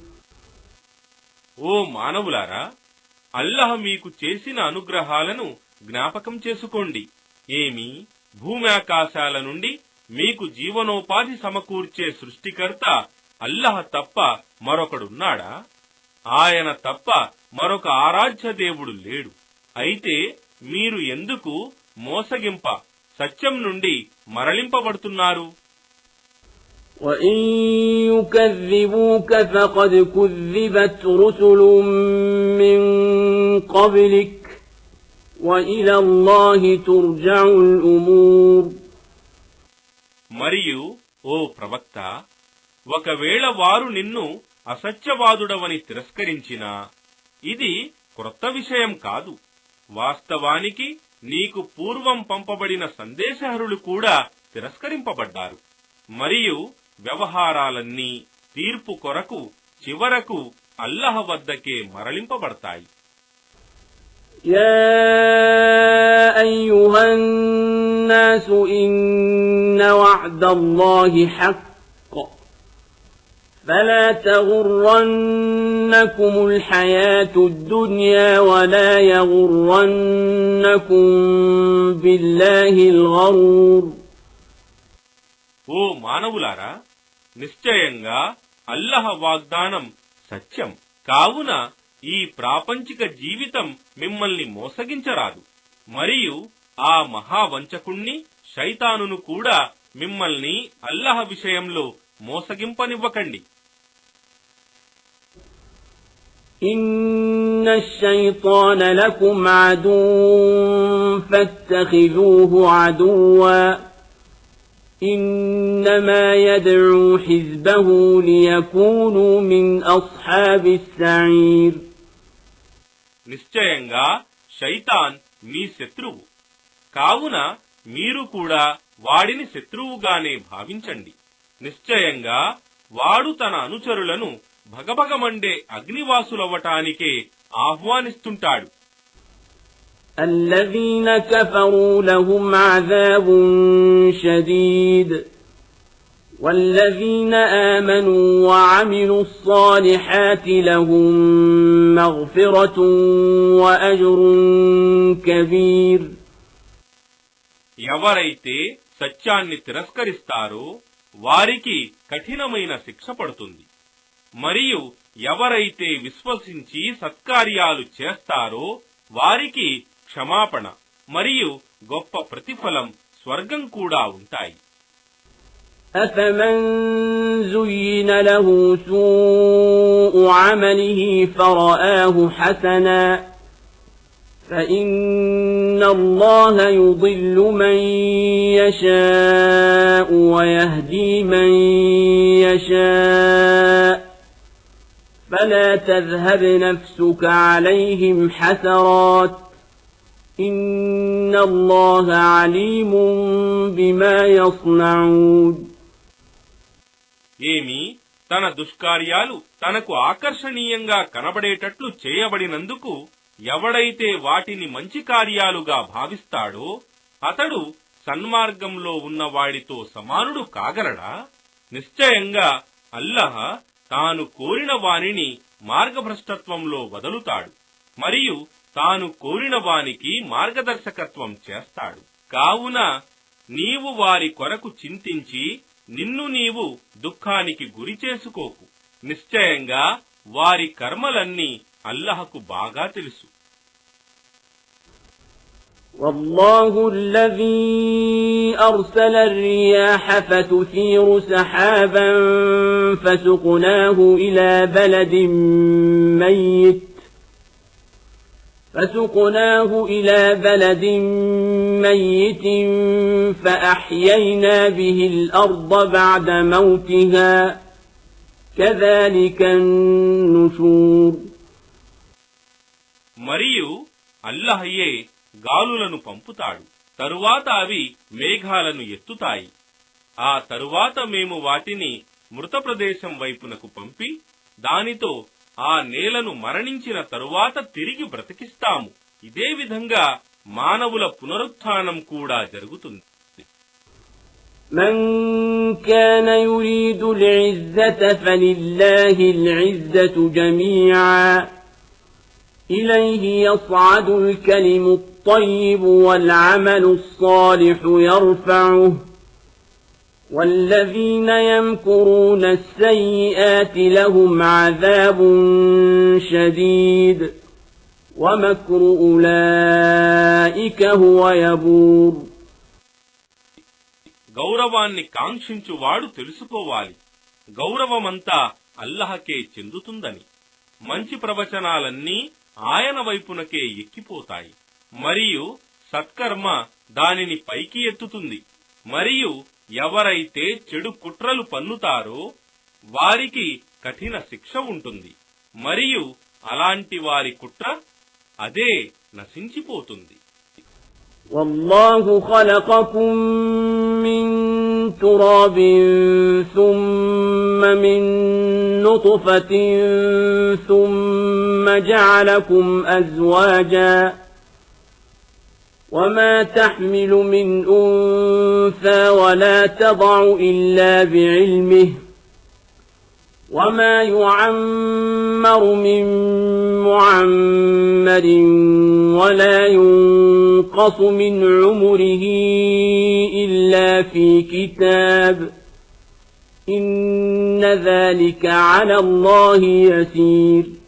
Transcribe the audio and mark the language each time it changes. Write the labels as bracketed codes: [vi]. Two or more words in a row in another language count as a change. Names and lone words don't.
[te] ఓ మానవులారా, అల్లహ మీకు చేసిన అనుగ్రహాలను జ్ఞాపకం చేసుకోండి. ఏమి, భూమ్యాకాశాల నుండి మీకు జీవనోపాధి సమకూర్చే సృష్టికర్త అల్లహ తప్ప మరొకడున్నాడా? ఆయన తప్ప మరొక ఆరాధ్య దేవుడు లేడు. అయితే మీరు ఎందుకు మోసగింప సత్యం నుండి మరలింపబడుతున్నారు? [ar] وَإِن يُكَذِّبُوكَ فَقَدْ كُذِّبَتْ رُسُلٌ مِّن قَبْلِكَ وَإِلَى اللَّهِ تُرْجَعُ الْأُمُورُ. [te] మరియు ఓ ప్రవక్త, ఒకవేళ వారు నిన్ను అసత్యవాదుడవని తిరస్కరించినా ఇది క్రొత్త విషయం కాదు. వాస్తవానికి నీకు పూర్వం పంపబడిన సందేశహరులు కూడా తిరస్కరింపబడ్డారు. మరియు వ్యవహారాలన్నీ తీర్పు కొరకు చివరకు అల్లహ వద్దకే మరలింపబడతాయి. [ar] يا أيها الناس إن وعد الله حق فلا تغرنكم الحياة الدنيا ولا يغرنكم بالله الغرور. [te] ఓ మానవులారా, నిశ్చయంగా అల్లహ వాగ్దానం సత్యం. కావున ఈ ప్రాపంచిక జీవితం మిమ్మల్ని మోసగించరాదు. మరియు ఆ మహావంచకుణ్ణి శైతానును కూడా మిమ్మల్ని అల్లహ విషయంలో మోసగింపనివ్వకండి. [ar] إن الشيطان لكم عدو فاتخذوه عدوا إنما يدعو حزبه ليكونوا من أصحاب السعير. [te] నిశ్చయంగా శైతాన్ మీ శత్రువు. కావున మీరు కూడా వాడిని శత్రువుగానే భావించండి. నిశ్చయంగా వాడు తన అనుచరులను భగభగమండే అగ్నివాసులవ్వటానికే ఆహ్వానిస్తుంటాడు. [ar] الذين كفروا لهم عذاب شديد والذين آمنوا وعملوا الصالحات لهم مغفرة وأجر كبير. [te] ఎవరైతే సత్యాన్ని తిరస్కరిస్తారో వారికి కఠినమైన శిక్ష పడుతుంది. మరియు ఎవరైతే విశ్వసించి సత్కార్యాలు చేస్తారో వారికి క్షమాపణ మరియు గొప్ప ప్రతిఫలం స్వర్గం కూడా ఉంటాయి. [ar] أفمن زين له سوء عمله فرآه حسنا فإن الله يضل من يشاء ويهدي من يشاء فلا تذهب نفسك عليهم حسرات إن الله عليم بما يصنعون. [te] ఏమి తన దుష్కార్యాలు తనకు ఆకర్షణీయంగా కనబడేటట్లు చేయబడినందుకు ఎవడైతే వాటిని మంచి కార్యాలుగా భావిస్తాడో అతడు సన్మార్గంలో ఉన్నవాడితో సమానుడు కాగలడా? నిశ్చయంగా అల్లహ తాను కోరిన వానిని మార్గభ్రష్టత్వంలో వదులుతాడు మరియు తాను కోరిన వానికి మార్గదర్శకత్వం చేస్తాడు. కావున నీవు వారి కొరకు చింతించి నిన్ను నీవు దుఃఖానికి గురి చేసుకోకు. నిశ్చయంగా వారి కర్మలన్నీ అల్లహకు బాగా తెలుసు. [ar] والله الذي أرسل الرياح فتثير سحابا فسقناه إلى بلد ميت فأحيينا به الأرض بعد موتها كذلك النشور. [te] మరియు అల్లహయే గాలులను పంపుతాడు, తరువాత అవి మేఘాలను ఎత్తుతాయి. ఆ తరువాత మేము వాటిని మృత ప్రదేశం వైపునకు పంపి దానితో ఆ నేలను మరణించిన తరువాత తిరిగి బ్రతికిస్తాము. ఇదే విధంగా మానవుల పునరుత్థానం కూడా జరుగుతుంది. [ar] من كان يريد العزة فلله العزة جميعا إليه يصعد الكلم الطيب والعمل الصالح يرفعه والذين يمكرون السيئات لهم عذاب شديد ومكر أولئك هو يبور. [te] గౌరవాన్ని కాంక్షించువాడు తెలుసుకోవాలి, గౌరవమంతా అల్లహకే చెందుతుందని. మంచి ప్రవచనాలన్నీ ఆయన వైపునకే ఎక్కిపోతాయి మరియు సత్కర్మ దానిని పైకి ఎత్తుతుంది. మరియు ఎవరైతే చెడు కుట్రలు పన్నుతారో వారికి కఠిన శిక్ష ఉంటుంది మరియు అలాంటి వారి కుట్ర అదే నశించిపోతుంది. [ar] والله خلقكم من تراب ثم من نطفة ثم جعلكم أزواجا وما تحمل من أنثى ولا تضع إلا بعلمه وما يعمر من معمر ولا ينقص من عمره إلا في كتاب إن ذلك على الله يسير.